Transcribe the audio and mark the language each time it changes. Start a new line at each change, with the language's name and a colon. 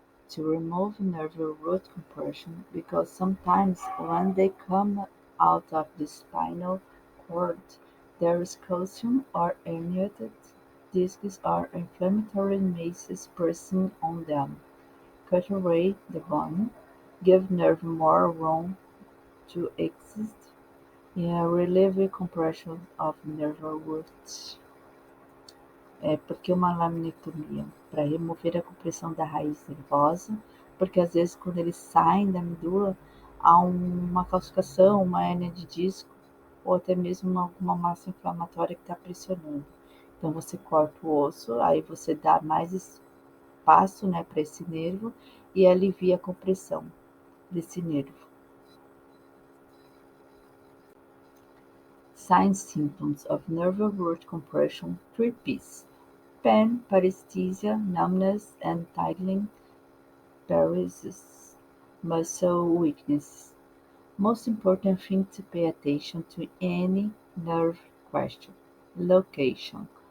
English: To remove nerve root compression, because sometimes when they come out of the spinal cord there is calcium or herniated discs or inflammatory masses pressing on them. Cut away the bone, give nerve more room to exist, and relieve compression of nerve roots.
Portuguese: Porque uma laminectomia? Para remover a compressão da raiz nervosa, porque às vezes quando eles saem da medula há uma calcificação, uma hérnia de disco, ou até mesmo alguma massa inflamatória que está pressionando. Então você corta o osso, aí você dá mais espaço, né, para esse nervo e alivia a compressão desse nervo.
English: Signs symptoms of nerve root compression 3Ps: pain, paresthesia, numbness and tingling, paralysis, muscle weakness. Most important thing to pay attention to any nerve question: location.